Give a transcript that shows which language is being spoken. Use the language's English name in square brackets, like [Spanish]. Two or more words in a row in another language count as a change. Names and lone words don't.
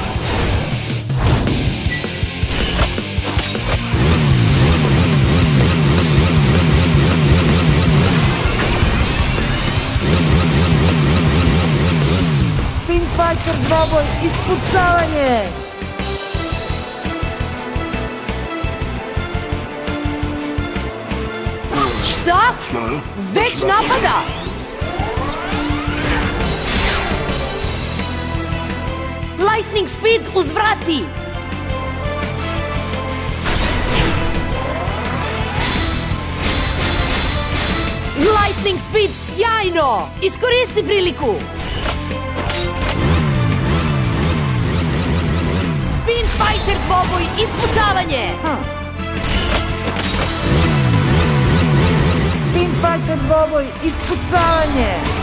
[Bosnian] Spin Fighter dvoboj ispucavanje! Šta? Već napada! Lightning Speed uzvrati! Lightning Speed sjajno! Iskoristi priliku! Spin Fighter dvoboj ispucavanje! Spin Fighter dvoboj ispucavanje!